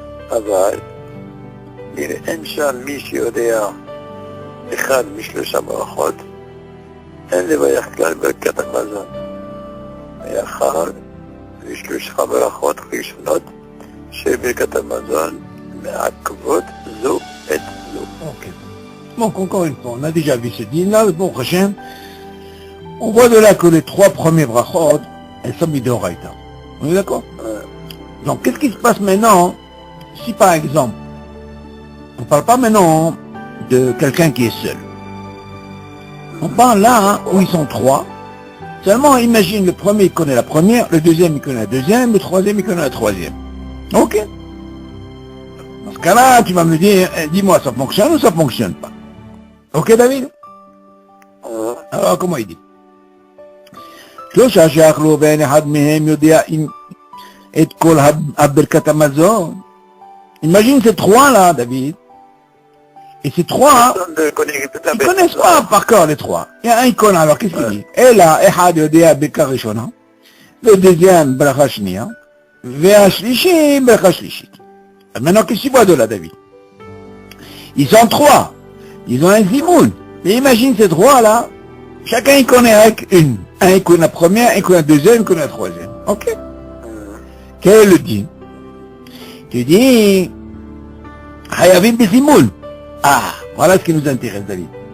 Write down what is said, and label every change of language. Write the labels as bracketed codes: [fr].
[he] אבל אם אין שם מי שיודע אחד משלושה ברכות, אין לברך כלל ברכת המזון. מאחר ושלושה ברכות ראשונות של ברכת המזון מעכבות זו את זו. [fr] Ok. Donc, encore une fois, on a déjà vu ce din-là, le bon prochain. On voit de là que les trois premiers brachot, elles sont midoraita. On est d'accord? Donc, qu'est-ce qui se passe maintenant si, par exemple, on ne parle pas maintenant de quelqu'un qui est seul. On parle là où ils sont trois. Seulement, imagine, le premier, il connaît la première, le deuxième, il connaît la deuxième, le troisième, il connaît la troisième. Ok? Dans ce cas-là, tu vas me dire, dis-moi, ça fonctionne ou ça fonctionne pas? Ok, David? Alors, comment il dit? [he] שלושה שאכלו ואין אחד מהם יודע את כל ברכת המזון. [fr] Imagine ces trois-là, David. Et ces trois, ils connaissent pas par cœur les trois. Il y a un qui connaît, alors qu'est-ce qu'il dit? [he] אלא אחד יודע ברכה ראשונה, ודeuxième ברכה שנייה, והשלישי ברכה שלישית. [fr] Maintenant, qu'est-ce qu'il voit de là, David? Ils sont trois. Ils ont un zimoun. Mais imagine ces trois-là, chacun il connaît avec une. Un il connaît la première, un il connaît la deuxième, un il connaît la troisième. Ok? Quel est le din? Tu dis, Hayavim bizimoun. Ah, voilà ce qui nous intéresse, David.